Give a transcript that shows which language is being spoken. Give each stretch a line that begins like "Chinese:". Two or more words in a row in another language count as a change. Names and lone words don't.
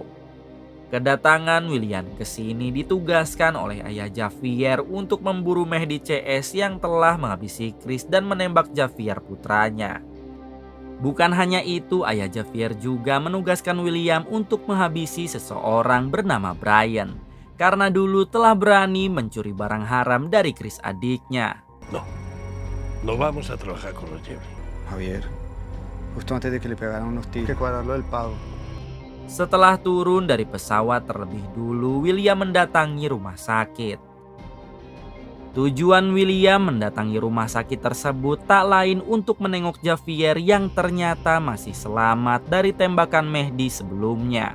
Indonesian: Kedatangan William ke sini ditugaskan oleh ayah Javier untuk memburu Mehdi CS yang telah menghabisi Chris dan menembak Javier putranya. Bukan hanya itu, ayah Javier juga menugaskan William untuk menghabisi seseorang bernama Brian karena dulu telah berani mencuri barang haram dari Chris adiknya.
Spanish: No. No vamos a trabajar con los Jeffrey. Javier, justo antes de que le pegaran unos tiros, que cuadrarlo del pago.
Indonesian: Setelah turun dari pesawat terlebih dulu, William mendatangi rumah sakit. Tujuan William mendatangi rumah sakit tersebut tak lain untuk menengok Javier yang ternyata masih selamat dari tembakan Mehdi sebelumnya.